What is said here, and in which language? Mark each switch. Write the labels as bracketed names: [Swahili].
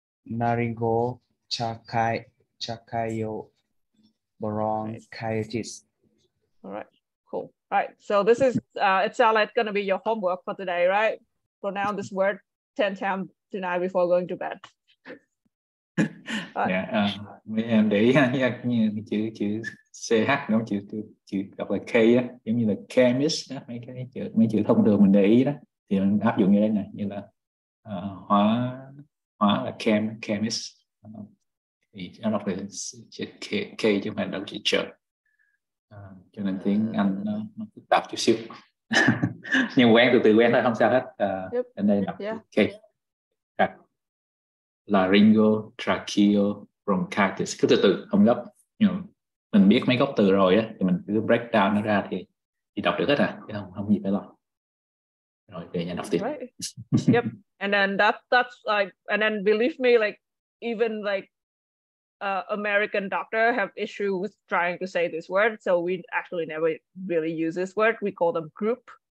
[English] Laryngo, tracheo, bronchitis. All right. Cool. All right. So this is, it sounds like going to be your homework for today, right? Pronounce this word 10 times tonight before going to bed. [Vietnamese] Dạ, mấy em để ý nha, như chữ CH nó chữ đọc là K á, giống như là chemist đó, mấy chữ thông thường mình để ý đó thì mình áp dụng như thế này, như là hóa là chemist, thì nó đọc là chữ K chứ không phải đọc chữ chợ, cho nên tiếng Anh nó phức tạp chút xíu. Nhưng quen từ quen thôi, không sao hết. Đến đây đọc K. [English] Laryngo, tracheo, bronchitis. [Vietnamese] Cứ từ từ không gấp, nhưng mình biết mấy gốc từ rồi á thì mình cứ [English] break down [Vietnamese] nó ra thì đọc được hết à, chứ không gì phải lo. Rồi về nhà đọc tiếp. [English] Yep. And then that's like, and then believe me, like even like American doctor have issue with trying to say this word, so we actually never really use this word. We call them group.